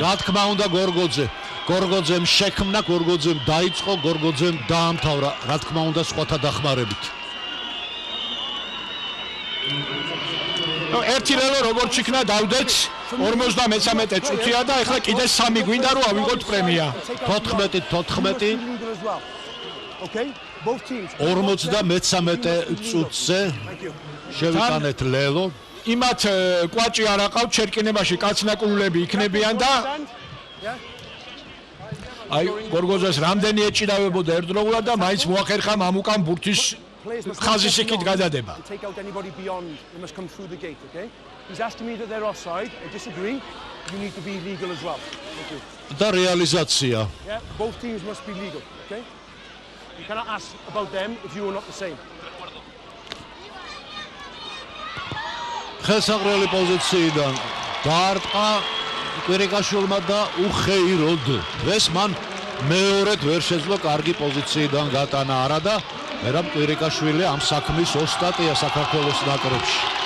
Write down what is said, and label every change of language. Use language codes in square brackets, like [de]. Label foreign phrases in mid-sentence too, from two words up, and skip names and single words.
[ka] რა თქმა უნდა გორგოძემ შექმნა, გორგოძემ დაიწყო, გორგოძემ დაამთავრა, რა თქმა უნდა სხვათა დახმარებით. ერთი ლელო როგორც იქნა დავდეთ 53 წუთია და ეხლა კიდე 3 გვინდა რომ ავიღოთ პრემია. 14 [en] Okay? Both teams. [ka] 53 წუთზე შევიტანეთ ლელო. იმათ კვაჭი არ აყავთ შერკინებაში, კაცნაკულები იქნებიან და აი გორგოძეს რამდენი ეჭიდავებოდა ერთდროულად და მაინც მოახერხა მამუკამ ბურთის ხაზის იქით გადადება. [en] Take out anybody beyond, they must come through the gate, okay? He's asking me that they're offside. I disagree. You need to be legal as well. Thank you. [ka] და რეალიზაცია. [en] Yeah, both teams must be legal, okay? You cannot ask about them if you are not the same. [ka] ხელსაყრელი პოზიციიდან დაარტყა კვირიკაშვილმა და უხეიროდ ეს მან მეორედ ვერ შეძლო კარგი პოზიციიდან გატანა არა და მერამ კვირიკაშვილი ამ საქმის ოსტატია საქართველოს ნაკრებში.